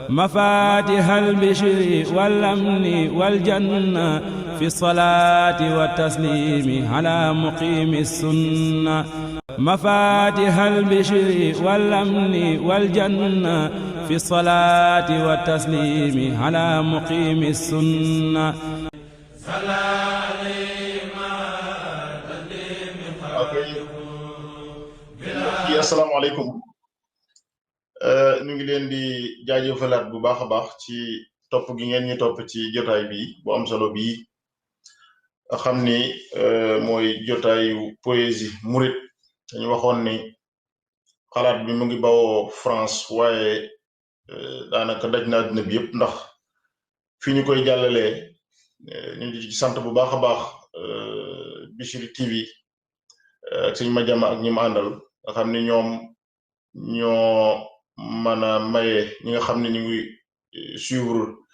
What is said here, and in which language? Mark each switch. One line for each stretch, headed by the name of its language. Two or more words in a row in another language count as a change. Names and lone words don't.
Arabic: مفاتيح البشر والأمن والجنة في الصلاة والتسليم على مقيم السنة مفاتيح البشر والأمن والجنة في الصلاة والتسليم على مقيم السنة السلام عليكم.
Wolof: Ñu ngi leen di jaajëfalaat bu baax a baax ci topp gi ngeen ñu topp ci jotaay bi bu am solo bii xam ni mooy jotaayu poésie murit dañu waxoon ni xalaat bi mu ngi bawoo France waaye daanaka daj na àddina bi yëpp ndax fi ñu koy jàllalee ñu ngi ci sant bu baax a baax Bichri TV ak sëñ Madiama ak ñi mu àndal nga xam ni ñoom ñoo mën a maye ñi nga xam ne ñu ngi suivre